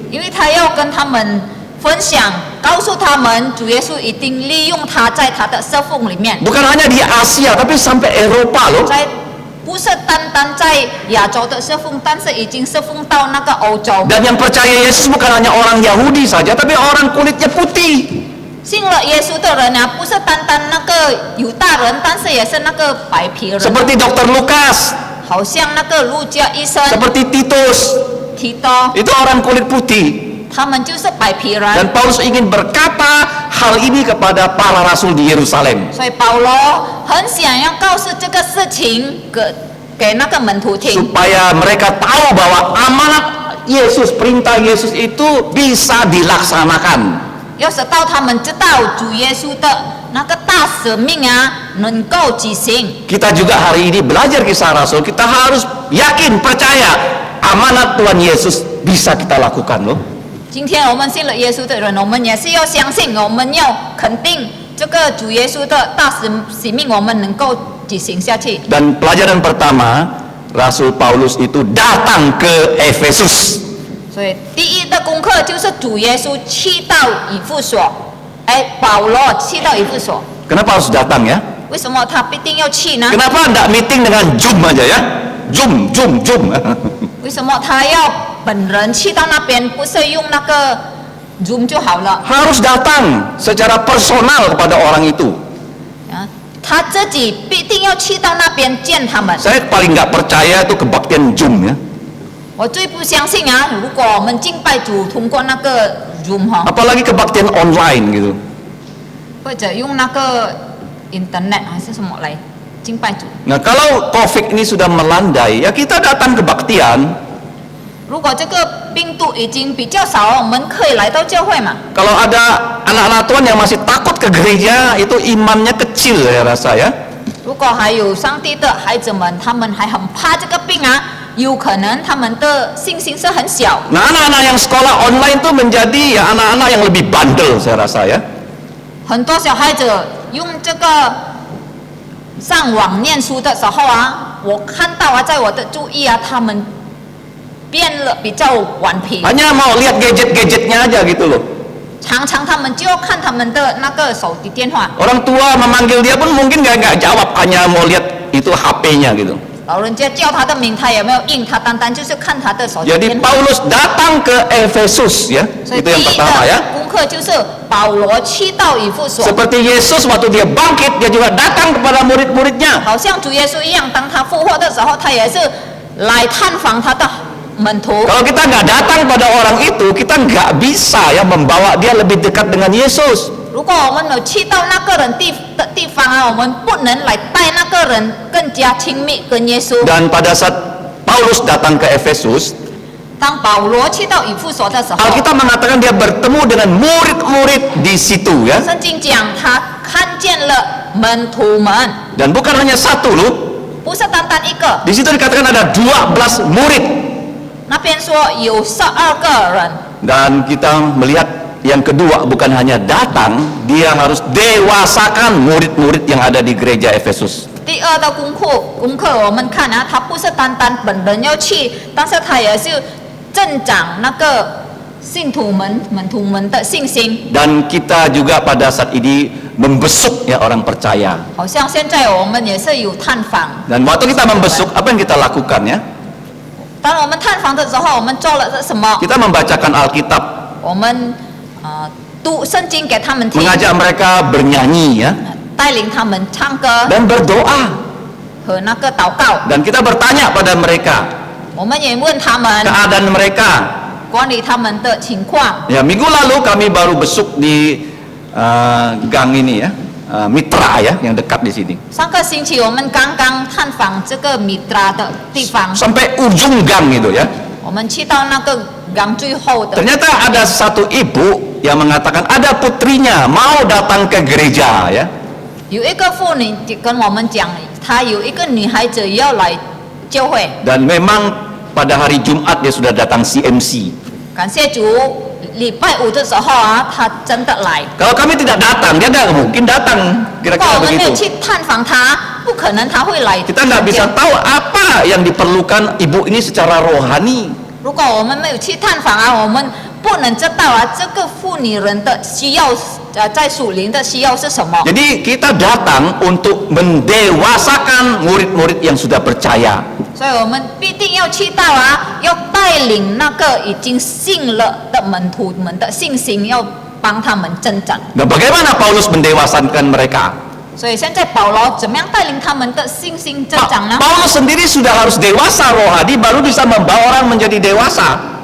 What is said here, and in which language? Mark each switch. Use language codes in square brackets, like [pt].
[zh] 因为他要跟他们分享，告诉他们主耶稣一定利用他在他的侍奉里面， [id] Bukan hanya di Asia, tapi sampai Eropa loh. [zh] 在不是单单在亚洲的侍奉，但是已经侍奉到那个欧洲。 [id] Dan yang percaya Yesus bukan hanya orang Yahudi saja, tapi orang kulitnya putih. [zh] 信了耶稣的人啊，不是单单那个犹大人，但是也是那个白皮人， [id] Seperti Dr. Lukas, [zh] 好像那个路加医生、 [id] seperti Titus. [zh] 提多， [id] Itu orang kulit putih. [zh] 他们就是白皮人。 [id] Dan Paulus ingin berkata hal ini kepada para rasul di Yerusalem. [zh] 所以保罗很想要告诉这个事情给那个门徒听， [id] Supaya mereka tahu bahwa amanat Yesus, perintah Yesus itu bisa dilaksanakan. [zh] 要使到他们知道主耶稣的那个大使命啊，能够执行。 [id] Kita juga hari ini belajar kisah rasul, kita harus yakin, percaya amanat Tuhan Yesus bisa kita lakukan loh. [zh] 今天我们信了耶稣的人，我们也是要相信，我们要肯定这个主耶稣的大使命，我们能够执行下去。 [id] Dan pelajaran pertama, Rasul Paulus itu datang ke Efesus. [zh] 所以第一的功课就是主耶稣去到以弗所，保罗去到以弗所， [id] Kenapa harus datang ya? [zh] 为什么他必定要去呢？ [id] Kenapa enggak meeting dengan Zoom aja ya? Zoom. [zh] 为什么他要本人去到那边，不是用那个 Zoom 就好了？ [id] Harus datang secara personal kepada orang itu. [zh] 啊，他自己必定要去到那边见他们。 [id] Saya paling nggak percaya itu kebaktian Zoom ya. [zh] 我最不相信啊，如果我们敬拜主通过那个 Zoom 哈， [id] Apalagi kebaktian online gitu. [zh] 或者用那个 Internet 还是什么来敬拜主。 [id] Nah kalau COVID ini sudah melandai, ya kita datang kebaktian. [zh] 如果这个病毒已经比较少，我们可以来到教会嘛。 [id] Kalau ada anak-anak Tuhan yang masih takut ke gereja, itu imannya kecil saya rasa ya. [zh] 如果还有上帝的孩子们，他们还很怕这个病啊，有可能他们的信心是很小。 [id] Nah anak-anak yang sekolah online itu menjadi ya anak-anak yang lebih bandel saya rasa ya. [zh] 很多小孩子用这个上网念书的时候啊，我看到啊，在我的注意啊，他们变了比较顽皮， [id] Hanya mau lihat gadget-gadgetnya aja gitu loh. [zh] 常常他们就要看他们的那个手提电话。 [id] Orang tua memanggil dia pun mungkin nggak jawab, hanya mau lihat itu HP-nya gitu. [zh] 老人家叫他的名，他也没有应，他单单就是看他的手提 [id] Jadi [zh] 电话。 [id] Paulus datang ke Efesus ya, [zh] 所以 [id] itu [zh] 第 [id] yang [zh] 一 [id] pertama ya. [zh] 的功课就是保罗去到以弗所， [id] Seperti Yesus waktu dia bangkit, dia juga datang kepada murid-muridnya. [zh] 好像主耶稣一样，当他复活的时候，他也是来探访他的门徒。 [id] Kalau kita nggak datang pada orang itu, kita nggak bisa ya membawa dia lebih dekat dengan Yesus. [zh] 如果我们有去到那个人的地方啊，我们不能来带那个人更加亲密跟耶稣。 [id] Dan pada saat Paulus datang ke Efesus, [zh] 当保罗去到以弗所的时候， [id] Alkitab mengatakan dia bertemu dengan murid-murid di situ ya. [zh] 圣经讲他看见了门徒们， [id] Dan bukan hanya satu loh. [zh] 不是单单一个。 [id] Di situ dikatakan ada 12 murid. [zh] 那边说有12个人， [id] Dan kita melihat yang kedua bukan hanya datang, dia harus dewasakan murid-murid yang ada di gereja Efesus. [zh] 第二的功课我们看啊，他不是单单本人要去，但是他也是增长那个信徒们门徒们的信心。 [id] Dan kita juga pada saat ini membesuk ya orang percaya. [zh] 好像现在我们也是有探访， [id] Dan waktu kita membesuk, apa yang kita lakukan ya? [zh] 当我们探访的时候，我们做了什么？ [id] Kita membacakan Alkitab, [zh] 我们读圣经给他们听， [id] mengajak mereka bernyanyi ya, [zh] 带领他们唱歌 [id] dan berdoa. [zh] 和那个祷告。 [id] Dan kita bertanya pada mereka [zh] 我们也问他们 [id] keadaan mereka. [zh] 管理他们的情况。 [id] Ya, minggu lalu kami baru besuk di gang ini ya, Mitra ya, yang dekat di sini. [zh] 上个星期我们刚刚探访这个米拉的地方， [id] Sampai ujung gang itu ya. [zh] 我们去到那个港最后的， [id] Ternyata ada satu ibu yang mengatakan ada putrinya mau datang ke gereja ya. [zh] 有一个妇女跟我们讲，她有一个女孩子要来教会。 [id] Dan memang pada hari Jumat dia sudah datang CMC. [zh] 感谢主，礼拜五的时候啊，她真的来。 [id] Kalau kami tidak datang, dia nggak mungkin datang. [zh] 如果 [id] Kira-kira [zh] 我们没有 [id] begitu. [zh] 去探访她，不可能她会来。 [id] Kita nggak bisa tahu apa yang diperlukan ibu ini secara rohani. [zh] 如果我们没有去探访啊，我们不能知道啊，这个妇女人的需要，在属灵的需要是什么。 [id] Jadi kita datang untuk mendewasakan murid-murid yang sudah percaya. [zh] 所以我们必定要去到啊，要带领那个已经信了的门徒们的信心，要帮他们增长。 [id] Nah, bagaimana Paulus mendewasakan mereka? [zh] 所以现在保罗怎么样带领他们的信心增长呢？ [id] Paulus sendiri sudah harus dewasa rohani baru bisa membawa orang menjadi dewasa.